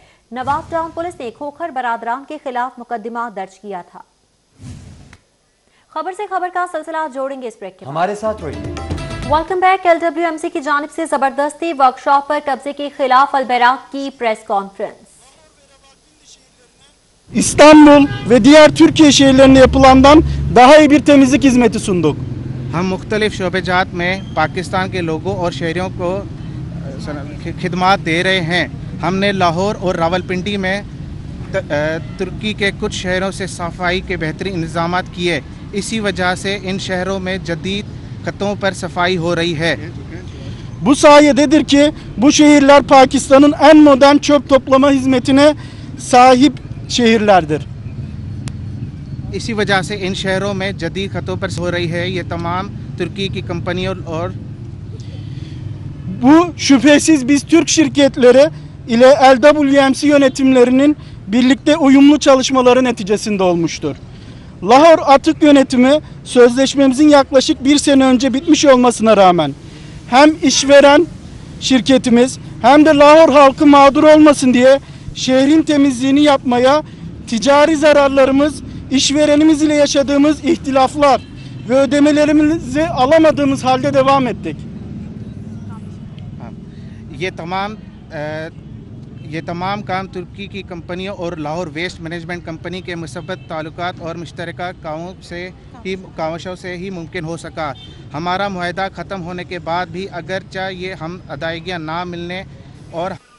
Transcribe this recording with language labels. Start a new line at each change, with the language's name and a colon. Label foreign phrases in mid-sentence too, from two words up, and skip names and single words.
Urdu: نواب ٹاؤن پولیس نے کھوکھر برادران کے خلاف مقدمہ درج کیا تھا. خبر سے خبر کا سلسلہ جوڑیں گے اس بریک کے بعد. ہمارے ساتھ رہیے.
English: welcome back.
Urdu: ایل ڈبلیو ایم سی کی جانب سے زبردستی ورکشاپ پر قبضے کے خلاف البیراک کی
English: press conference.
Turkish: İstanbul ve diğer Türkiye şehirlerinde yapılandan daha iyi bir temizlik hizmeti sunduk.
Urdu: ہم مختلف شعبہ جات میں پاکستان کے لوگوں اور شہریوں کو خدمات دے رہے ہیں. ہم نے لاہور اور راولپنڈی میں ترکی کے کچھ شہروں سے صفائی کے بہترین انتظام کیے. اسی وجہ سے ان شہروں میں جدید خطوں پر صفائی ہو رہی ہے.
Turkish: Bu sayededir ki bu şehirler Pakistan'ın en modern çöp toplama hizmetine sahip şehirlerdir.
Urdu: اسی وجہ سے ان شہروں میں جدید خطوں پر ہو رہی ہے. یہ تمام ترکی کی کمپنیوں اور
Turkish: Bu şüphesiz biz Türk şirketleri ile LWMC yönetimlerinin birlikte uyumlu çalışmaları neticesinde olmuştur. Lahor Atık Yönetimi sözleşmemizin yaklaşık 1 sene önce bitmiş olmasına rağmen hem işveren şirketimiz hem de Lahor halkı mağdur olmasın diye şehrin temizliğini yapmaya, ticari zararlarımız, işverenimiz ile yaşadığımız ihtilaflar ve ödemelerimizi alamadığımız halde devam ettik.
Urdu: یہ تمام کام ترکی کی کمپنیوں اور لاہور ویسٹ مینجمنٹ کمپنی کے مثبت تعلقات اور مشترکہ کاوشوں سے ہی ممکن ہو سکا. ہمارا معاہدہ ختم ہونے کے بعد بھی اگرچہ یہ ہم ادائیگیاں نہ ملنے اور